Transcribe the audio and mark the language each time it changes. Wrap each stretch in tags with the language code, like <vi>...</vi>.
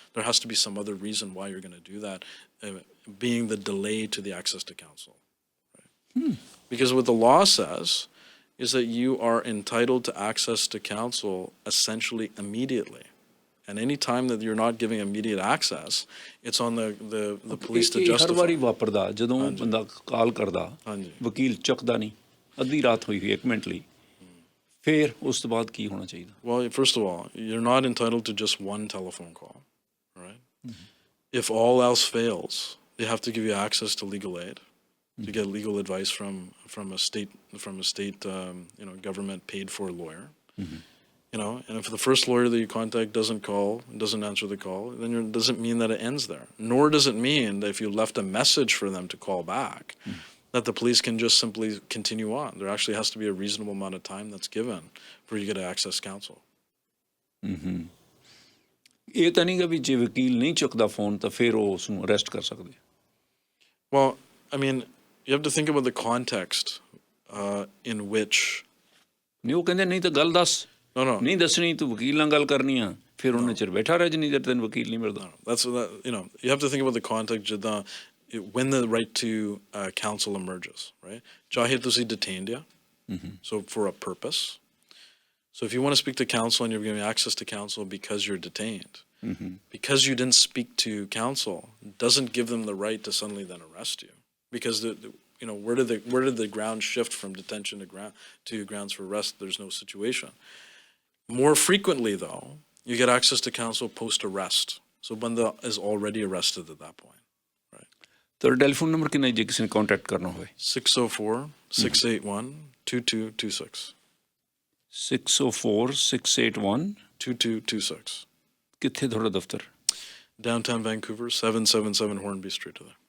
<en>There has to be some other reason why you're going to do that, being the delay to the access to counsel, right? Because what the law says is that you are entitled to access to counsel essentially immediately. And any time that you're not giving immediate access, it's on the police to justify.</en> <pa>ਹਰ ਵਾਰੀ ਵਾਪਰਦਾ, ਜਦੋਂ ਬੰਦਾ ਕਾਲ ਕਰਦਾ, ਵਕੀਲ ਚੁੱਕਦਾ ਨਹੀਂ, ਅੱਧੀ ਰਾਤ ਹੋਈ ਹੋਈ 1 ਮਿੰਟ ਲਈ, ਫਿਰ ਉਸ ਤੋਂ ਬਾਅਦ ਕੀ ਹੋਣਾ ਚਾਹੀਦਾ?</pa> <en>Well, first of all, you're not entitled to just one telephone call, right? If all else fails, they have to give you access to legal aid, to get legal advice from a state government paid for lawyer. And if the first lawyer that you contact doesn't answer the call, then it doesn't mean that it ends there. Nor does it mean that if you left a message for them to call back, that the police can just simply continue on. There actually has to be a reasonable amount of time that's given for you to get to access counsel.</en> <pa>ਇਹ ਤਾਂ ਨਹੀਂ ਗਾ ਵੀ ਜੇ ਵਕੀਲ ਨਹੀਂ ਚੁੱਕਦਾ phone ਤਾਂ ਫਿਰ ਉਹ ਉਸ ਨੂੰ ਅਰੈਸਟ ਕਰ ਸਕਦੇ?</pa> <en>Well, I mean, you have to think about the context in which.</en> <pa>ਨਹੀਂ, ਉਹ ਕਹਿੰਦੇ ਨਹੀਂ ਤਾਂ ਗੱਲ ਦੱਸ, ਨਹੀਂ ਦੱਸਣੀ, ਤੂੰ ਵਕੀਲ ਨਾਲ ਗੱਲ ਕਰਨੀ ਆ, ਫਿਰ ਉਹਨੇ ਚਿਰ ਬੈਠਾ ਰਹਿ ਜਿੰਨੀ ਦੇਰ ਤੈਨੂੰ ਵਕੀਲ ਨਹੀਂ ਮਿਲਦਾ.</pa> <en>You have to think about the context</en> <pa>ਜਿੱਦਾਂ</pa> <en>when the right to counsel emerges, right?</en> <pa>ਚਾਹੇ ਤੁਸੀਂ detained ਆ,</pa> <en>so for a purpose. So if you want to speak to counsel and you're giving access to counsel because you're detained, because you didn't speak to counsel doesn't give them the right to suddenly then arrest you. Because where did the ground shift from detention to grounds for arrest? There's no situation. More frequently, though, you get access to counsel post-arrest. So banda is already arrested at that point, right?</en> <pa>ਤੁਹਾਡਾ telephone number ਕਿੰਨਾ ਜੇ ਕਿਸੇ ਨੇ contact ਕਰਨਾ ਹੋਵੇ?</pa> <en>604-681-2226 604-681 2226</en> <pa>ਕਿੱਥੇ ਤੁਹਾਡਾ ਦਫ਼ਤਰ?</pa> <en>Downtown Vancouver, 777 Hornby Street.</en>